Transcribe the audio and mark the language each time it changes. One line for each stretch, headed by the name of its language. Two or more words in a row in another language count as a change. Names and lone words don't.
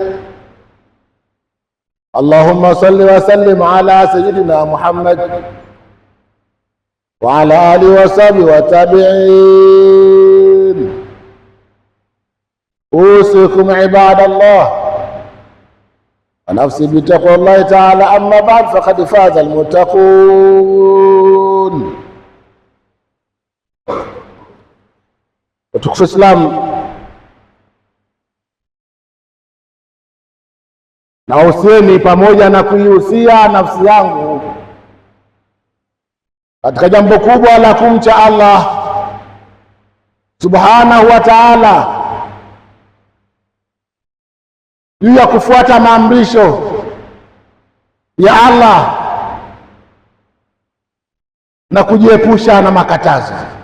Arabic: اللهم صل وسلم على سيدنا محمد وعلى آله وصحبه والتابعين. أوصيكم عباد الله ونفسي بتقوى الله تعالى، أما بعد فقد فاز المتقون.
Swahili: Watukufu Islam, nahusieni pamoja na kuihusia nafsi yangu katika jambo kubwa la kumcha Allah
Arabic: سبحانه وتعالى,
Swahili: juu ya kufuata maamrisho ya Allah na kujiepusha na makatazo.